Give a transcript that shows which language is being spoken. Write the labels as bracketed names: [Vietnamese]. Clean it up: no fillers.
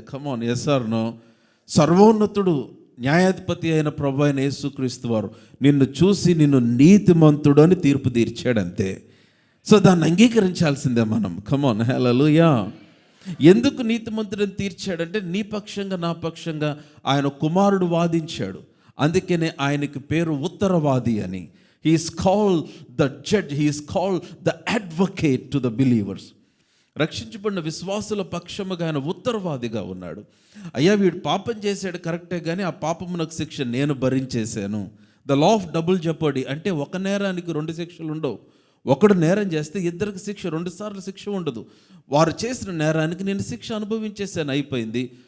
[English] Come on, yes or no? [Telugu] సర్వోన్నతుడు న్యాయాధిపతి అయిన ప్రభు అయిన యేసుక్రీస్తు వారు నిన్ను చూసి నిన్ను నీతిమంతుడు అని తీర్పు తీర్చాడంతే. సో దాన్ని అంగీకరించాల్సిందే మనం. కమాన్, హల్లెలూయా. ఎందుకు నీతిమంతుడని తీర్చాడంటే నీ పక్షంగా నా పక్షంగా ఆయన కుమారుడు వాదించాడు. అందుకనే ఆయనకి పేరు ఉత్తరవాది అని. [English] He is called the judge. He is called the advocate to the believers. [Telugu] రక్షించబడిన విశ్వాసుల పక్షముగా ఆయన ఉత్తరవాదిగా ఉన్నాడు. అయ్యా వీడు పాపం చేశాడు కరెక్టే, కానీ ఆ పాపమునకు శిక్ష నేను భరించేశాను. ద లా ఆఫ్ డబుల్ జెపర్డీ అంటే ఒక నేరానికి 2 శిక్షలు ఉండవు. ఒకడు నేరం చేస్తే ఇద్దరికి శిక్ష, 2 సార్లు శిక్ష ఉండదు. వారు చేసిన నేరానికి నేను శిక్ష అనుభవించేశాను, అయిపోయింది.